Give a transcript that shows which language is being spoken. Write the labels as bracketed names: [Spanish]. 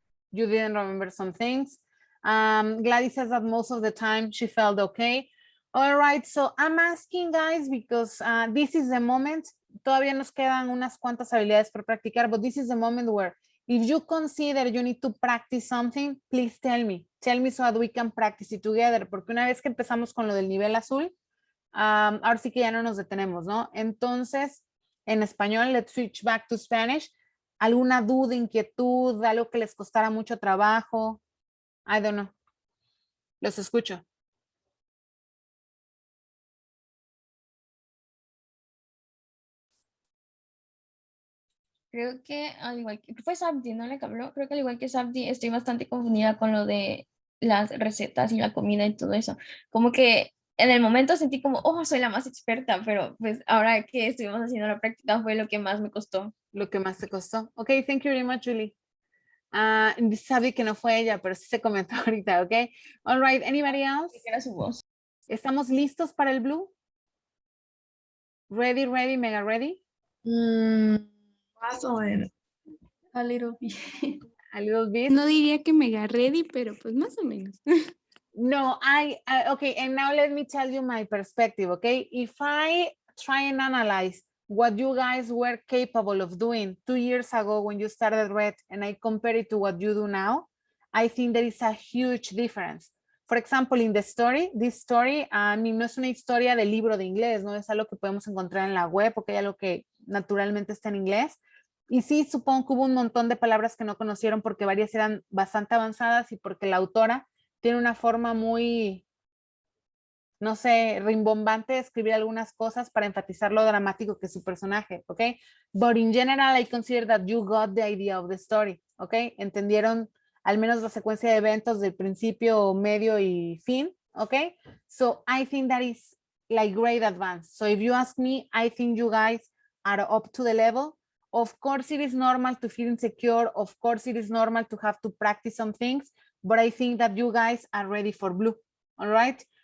[English] You didn't remember some things. Gladys says that most of the time she felt okay. All right, so I'm asking guys because this is the moment. [Spanish] Todavía nos quedan unas cuantas habilidades por practicar, [English] but this is the moment where if you consider you need to practice something, please tell me. Tell me so that we can practice it together. [Spanish] Porque una vez que empezamos con lo del nivel azul, ahora sí que ya no nos detenemos, ¿no? Entonces, en español, [English] let's switch back to Spanish. [Spanish] ¿Alguna duda, inquietud, algo que les costara mucho trabajo? [English] I don't know. [Spanish] Los escucho. Creo que al igual que fue Sabdi, ¿no? Le que habló. Creo que al igual que Sabdi estoy bastante confundida con lo de las recetas y la comida y todo eso. Como que en el momento sentí como, oh, soy la más experta, pero pues ahora que estuvimos haciendo la práctica fue lo que más me costó. Lo que más te costó. [English] Ok, thank you very much, Julie. [Spanish] Sabdi que no fue ella, pero sí se comentó ahorita, ok. [English] All right, anybody else? [Spanish] Era su voz. ¿Estamos listos para el blue? [English] Ready, ready, mega ready? [Spanish] Más o menos. [English] A little bit. A little bit. [Spanish] No diría que [English] mega ready, [Spanish] pero pues más o menos. [English] No, okay, and now let me tell you my perspective, okay? If I try and analyze what you guys were capable of doing 2 years ago when you started Red and I compare it to what you do now, I think there is a huge difference. For example, in the story, this story, I mean, [Spanish] no es una historia de libro de inglés, no es algo que podemos encontrar en la web, porque hay algo que naturalmente está en inglés. Y sí, supongo que hubo un montón de palabras que no conocieron porque varias eran bastante avanzadas y porque la autora tiene una forma muy, no sé, rimbombante de escribir algunas cosas para enfatizar lo dramático que es su personaje, ¿ok? [English] But in general, I consider that you got the idea of the story, ¿ok? [Spanish] Entendieron al menos la secuencia de eventos del principio, medio y fin, ¿ok? [English] So I think that is like great advance. So if you ask me, I think you guys are up to the level. Of course, it is normal to feel insecure. Of course, it is normal to have to practice some things, but I think that you guys are ready for blue, all right?